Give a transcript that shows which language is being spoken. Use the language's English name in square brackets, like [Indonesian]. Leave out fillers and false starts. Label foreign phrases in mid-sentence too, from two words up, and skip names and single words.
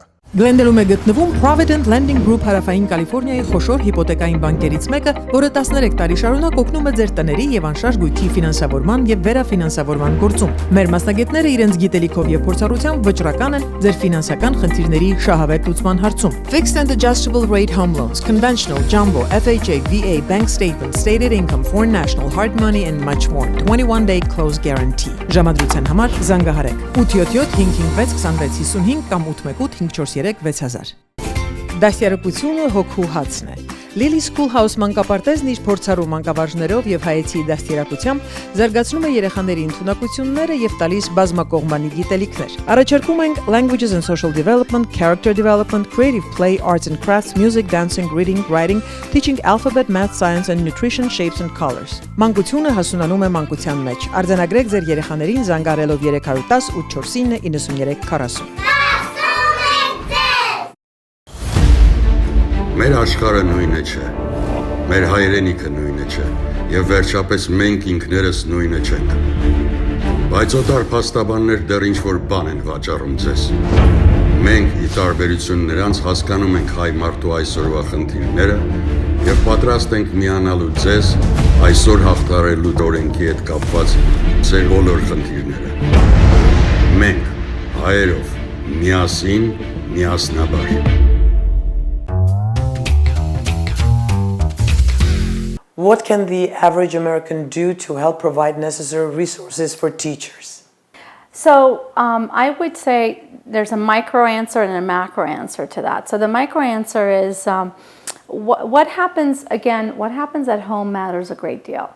[Armenian] Glendale-ում է գտնվում Provident Lending Group հարավային Կալիֆոռնիայի խոշոր հիպոթեկային բանկերից մեկը, որը 13 տարի շարունակ օգնում է ձեր տների եւ անշարժ գույքի ֆինանսավորման եւ վերաֆինանսավորման գործում։ Մեր մասնագետները իրենց գիտելիքով եւ փորձառությամբ վճռական են ձեր ֆինանսական խնդիրների շահավետ լուծման հարցում։ [English] Fixed and adjustable rate home loans, conventional, jumbo, FHA, VA, bank statement, stated income, foreign national, hard money and much more. 21-day close guarantee. [Armenian] Ժամադրության համար զանգահարեք 877 556 2655 կամ 818 543 6000։ Դաստիարակությունը հոգու հացն է։ Lily Schoolhouse մանկապարտեզն իր փորձառու մանկավարժներով եւ հայեցի դաստիարակությամբ զարգացնում է երեխաների ընդունակությունները եւ տալիս բազմակողմանի գիտելիքներ։ Առաջարկում ենք [English] Languages and Social Development, Character Development, Creative Play, Arts and Crafts, Music, Dancing, Reading, Writing, Teaching Alphabet, Math, Science and Nutrition, Shapes and Colors։ [Armenian] Մանկությունը հասունանում է մանկության մեջ։ Արձանագրեք ձեր երեխաներին զանգարելով 310 849 9340։ Մեր աշխարհը նույնը չէ, մեր հայրենիքը նույնը չէ, եւ վերջապես մենք ինքներս նույնը չենք։ Բայց օտար փաստաբաններ դեռ ինչ-որ բան են վաճառում ձեզ։ Մենք, ի տարբերություն նրանց, հասկանում ենք հայ մարդու այսօրվա խնդիրները եւ պատրաստ ենք միանալու ձեզ այսօր հաղթարելու օրենքի հետ կապված ձեր բոլոր խնդիրները։ Մենք, հայերով, միասին, միասնաբար։ [English] What can the average American do to help provide necessary resources for teachers? So I would say there's a micro answer and a macro answer to that. So the micro answer is what happens at home matters a great deal.